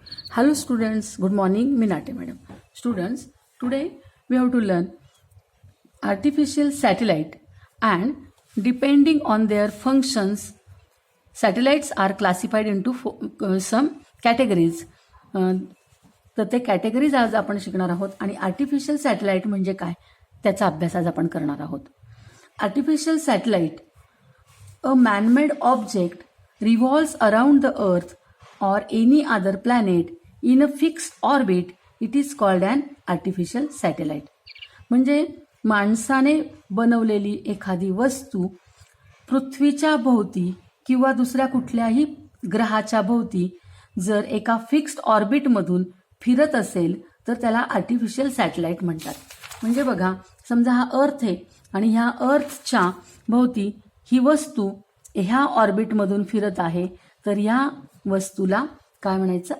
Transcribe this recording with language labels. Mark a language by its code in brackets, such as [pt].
[en] Hello students, good morning, Minate madam. Students, today we have to learn artificial satellite and depending on their functions, satellites are classified into some categories. [mr] तर ते categories आज आपण शिकणार आहोत आणि artificial satellite म्हणजे काय त्याचा अभ्यास आज आपण करणार आहोत. [en] Artificial satellite a manmade object revolves around the earth or any other planet in a fixed orbit, it is called an artificial satellite. [mr] म्हणजे माणसाने बनवलेली एखादी वस्तू पृथ्वीच्या भोवती किंवा दुसऱ्या कुठल्याही ग्रहाच्या भोवती जर एका फिक्स्ड ऑर्बिटमधून फिरत असेल तर त्याला आर्टिफिशियल सॅटेलाइट म्हणतात. म्हणजे बघा, समजा हा अर्थ आहे आणि ह्या अर्थच्या भोवती ही वस्तू ह्या ऑर्बिटमधून फिरत आहे, तर या वस्तूला काय म्हणायचं?